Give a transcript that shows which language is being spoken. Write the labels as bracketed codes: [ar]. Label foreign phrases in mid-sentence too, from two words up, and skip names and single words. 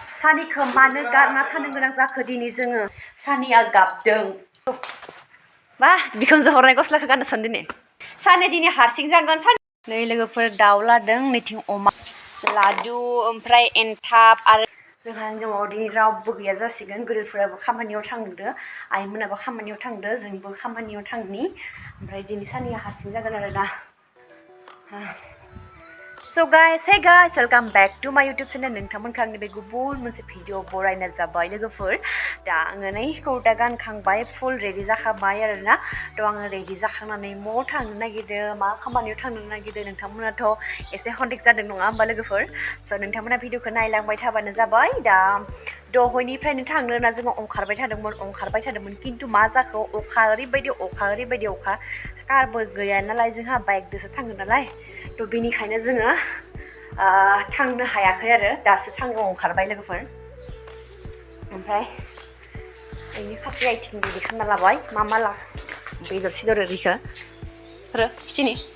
[brx] Sunnykhw मानो garna थानो गोनां जाखो दिनै जोङो Sunnyया गाबदों बा बिखुनजो हरनाय गस्लाखौ गाननो सानदों ने Sunny दिनै हारसिं जागोन नै लोगोफोर दाउ लादों नैथिं अमा लादु ओमफ्राय एनथाब आरो जोंहा न'आव दिनै रावबो गैया जासिगोन गोदोरफोराबो खामानियाव थांदो आइमोनाबो खामानियाव थांदो जोंबो खामानियाव थांनि ओमफ्राय दिनै Sunnyया हारसिं जागोन आरो ना [en] So guys, hey guys, welcome back to my YouTube channel. [brx] नोंथांमोनखौ आंनि बे गुबुन मोनसे भिडिअ बरायना जाबाय लोगोफोर दा आङो नै कुर्ता गानखांबाय [en] full ready [brx] जाखाबाय आरोना थ' आङो रेडि जाखांनानै म'आव थांनो नागिरदों मा खामानियाव थांनो नागिरदों नोंथांमोनाथ' एसे कन्टेक्ट जादों नङा होमबा लोगोफोर स' नोंथांमोना भिडिअखौ नायलांबाय थाबानो जाबाय दा दहायनिफ्रायनो थांनो होनना जोङो ओंखारबाय थादोंमोन खिन्थु मा जाखो अखा ओरैबायदि अखा कारबो गैया नालाय जोंहा बाइकजोंसो थांगोन नालाय थ' बेनिखायनो जोङो थांनो हायाखै आरो दासो थांनो ओंखारबाय लोगोफोर ओमफ्राय बेनि खाथि आइथिं रेडि खालामना लाबाय मा ला बेदर सिदर ओरैखो आरो खिथिनि